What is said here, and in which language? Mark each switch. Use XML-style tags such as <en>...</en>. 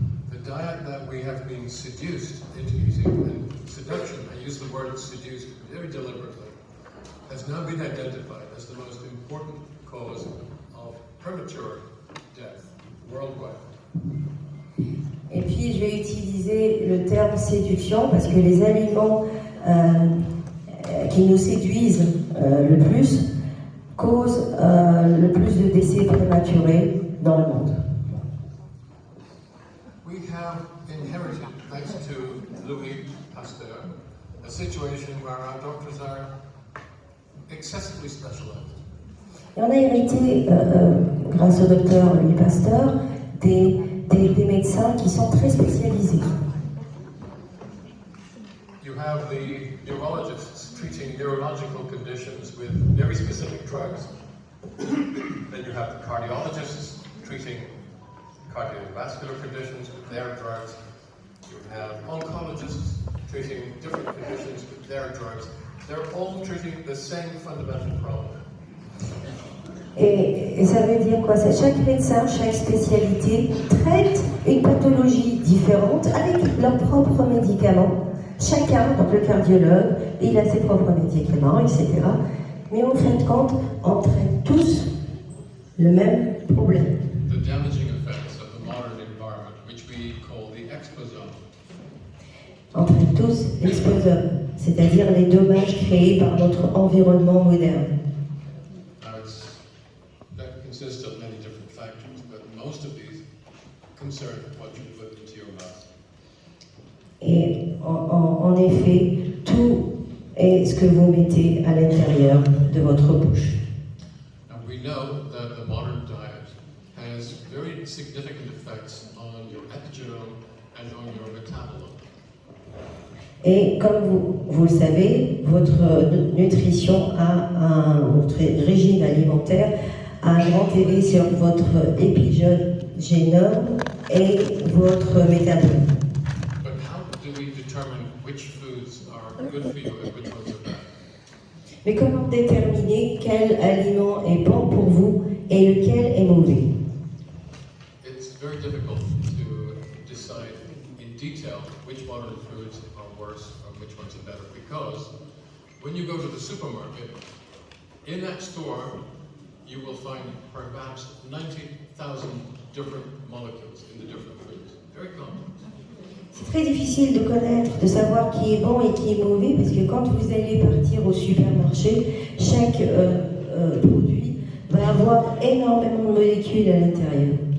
<en>The diet that we have been seduced into eating, and seduction, I use the word seduced very deliberately, has now been identified as the most important cause of premature death worldwide.</en> <fr>Et puis, je vais utiliser le terme séduction parce que les aliments qui nous séduisent le plus causent le plus de décès prématurés dans le monde.</fr> <en>We have inherited, thanks to Louis Pasteur, a situation where our doctors are excessively specialized.</en> <fr>Et on a hérité, grâce au docteur Louis Pasteur, des médecins qui sont très spécialisés.</fr> <en>You have the neurologists treating neurological conditions with very specific drugs. Then you have the cardiologists treating cardiovascular conditions with their drugs. You have oncologists treating different conditions with their drugs. They're all treating the same fundamental problem.</en> <fr>Et ça veut dire quoi? Chaque médecin, chaque spécialité traite une pathologie différente avec leurs propres médicaments. Chacun, donc le cardiologue, il a ses propres médicaments, etc. Mais en fin de compte, on traite tous le même problème.</fr> <en>The damaging effects of the modern environment, which we call the exposome.</en> <fr>On traite tous l'exposome, c'est-à-dire les dommages créés par notre environnement moderne.</fr> <en>That consists of many different factors, but most of these concern what you put into your mouth.</en> <fr>Et en effet, tout est ce que vous mettez à l'intérieur de votre bouche.</fr> <en>Now we know that the modern diet has very significant effects on your epigenome and on your metabolome.</en> <fr>Et comme vous le savez, votre nutrition votre régime alimentaire a un grand effet sur votre épigénome et votre métabolisme.</fr> <en>But how do we determine which foods are good for you and which ones are bad?</en> <fr>Mais comment déterminer quel aliment est bon pour vous et lequel est mauvais?</fr> <en>It's very difficult to decide in detail which modern foods are worse or which ones are better, because when you go to the supermarket, in that store, you will find perhaps 90,000 different molecules in the different foods. Very complex.</en> <fr>C'est très difficile de connaître, de savoir qui est bon et qui est mauvais, parce que quand vous allez partir au supermarché, chaque produit va avoir énormément de molécules à l'intérieur.</fr>